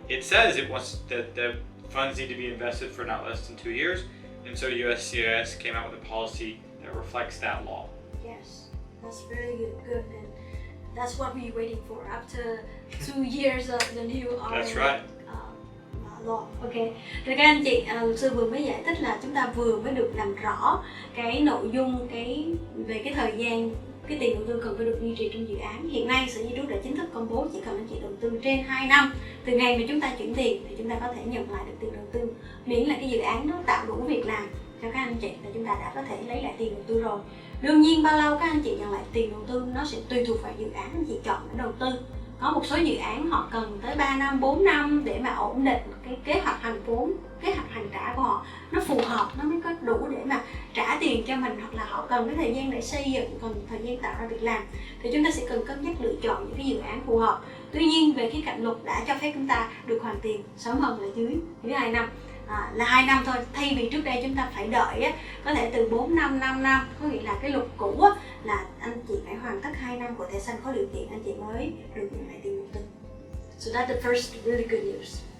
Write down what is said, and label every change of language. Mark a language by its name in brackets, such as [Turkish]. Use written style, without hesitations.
[English] It says it wants that the funds need to be invested for not less than 2 years, and so USCIS came out with a policy that reflects that law. Yes, that's very good, and that's what we're waiting for after 2 years of the new That's right. law. Okay. [Vietnamese] Rồi các anh chị, luật sư vừa mới giải thích là chúng ta vừa mới được làm rõ cái nội dung về cái thời gian cái tiền đầu tư cần phải được duy trì trong dự án. Hiện nay Sở Di trú đã chính thức công bố chỉ cần anh chị đầu tư trên 2 năm từ ngày mà chúng ta chuyển tiền thì chúng ta có thể nhận lại được tiền đầu tư, miễn là cái dự án nó tạo đủ việc làm cho các anh chị là chúng ta đã có thể lấy lại tiền đầu tư rồi. Đương nhiên bao lâu các anh chị nhận lại tiền đầu tư nó sẽ tùy thuộc vào dự án anh chị chọn để đầu tư. Có một số dự án họ cần tới 3 năm, 4 năm để mà ổn định cái kế hoạch hành vốn, kế hoạch hành trả của họ nó phù hợp, nó mới có đủ để mà trả tiền cho mình, hoặc là họ cần cái thời gian để xây dựng, cần thời gian tạo ra việc làm thì chúng ta sẽ cần cân nhắc lựa chọn những cái dự án phù hợp. Tuy nhiên về cái cạnh luật đã cho phép chúng ta được hoàn tiền sớm hơn là dưới 2 năm. Là 2 năm thôi, thay vì trước đây chúng ta phải đợi có thể từ 4 năm, 5 năm, có nghĩa là cái luật cũ là anh chị phải hoàn tất 2 năm của thẻ xanh có điều kiện anh chị mới được nhận lại tiền đầu tư. [English] So that's the first really good news.